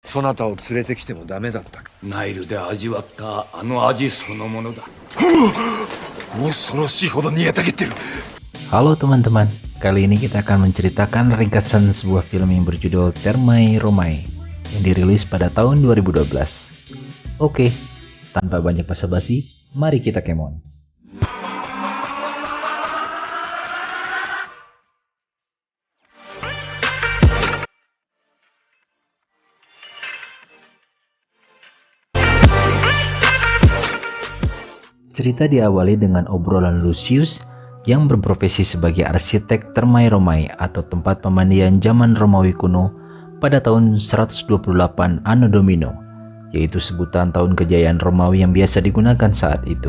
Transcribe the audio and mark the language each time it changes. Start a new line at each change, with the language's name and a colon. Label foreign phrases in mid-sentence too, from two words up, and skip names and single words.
Japanese: そなたを連れてきてもダメだった。ナイルで味わったあの味そのものだ。恐ろしいほど煮えたぎってる。
Indonesian: Halo teman-teman, kali ini kita akan menceritakan ringkasan sebuah film yang berjudul Thermae Romae yang dirilis pada tahun 2012. Oke, tanpa banyak basa-basi, mari kita kemon. Cerita diawali dengan obrolan Lucius yang berprofesi sebagai arsitek Thermae Romae atau tempat pemandian zaman Romawi kuno pada tahun 128 Anno Domini, yaitu sebutan tahun kejayaan Romawi yang biasa digunakan saat itu.